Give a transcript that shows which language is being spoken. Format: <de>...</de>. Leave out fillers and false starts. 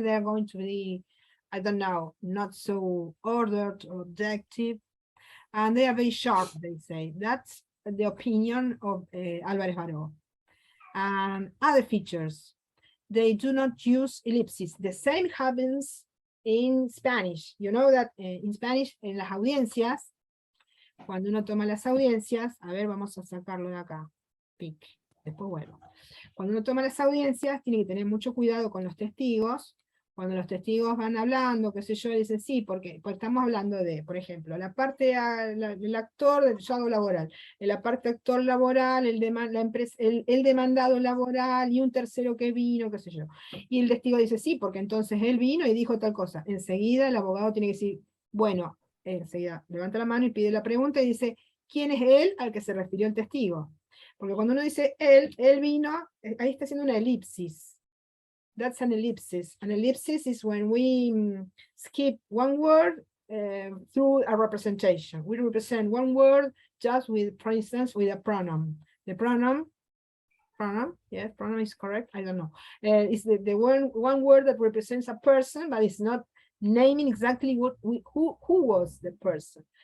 <en>They're going to be, I don't know, not so ordered or objective. And they are very sharp, they say. That's the opinion of Álvarez-Baró. And other features, they do not use ellipses. The same happens in Spanish. You know that in Spanish,</en> <es>en las audiencias, cuando uno toma las audiencias, a ver, vamos a sacarlo de acá. Pic. Después vuelvo. Cuando uno toma las audiencias, tiene que tener mucho cuidado con los testigos. Cuando los testigos van hablando, qué sé yo, dicen sí, porque estamos hablando de, por ejemplo, la parte del actor del llado laboral, en la parte actor laboral, el demandado laboral y un tercero que vino, qué sé yo. Y el testigo dice sí, porque entonces él vino y dijo tal cosa. Enseguida el abogado tiene que decir, bueno, enseguida levanta la mano y pide la pregunta y dice, ¿quién es él al que se refirió el testigo? Porque cuando uno dice él vino, ahí está haciendo una elipsis.</es> <en>That's an ellipsis. An ellipsis is when we skip one word through a representation. We represent one word just with, for instance, with a pronoun. The pronoun, yes, pronoun is correct, I don't know. It's the one word that represents a person, but it's not naming exactly who was the person.</en>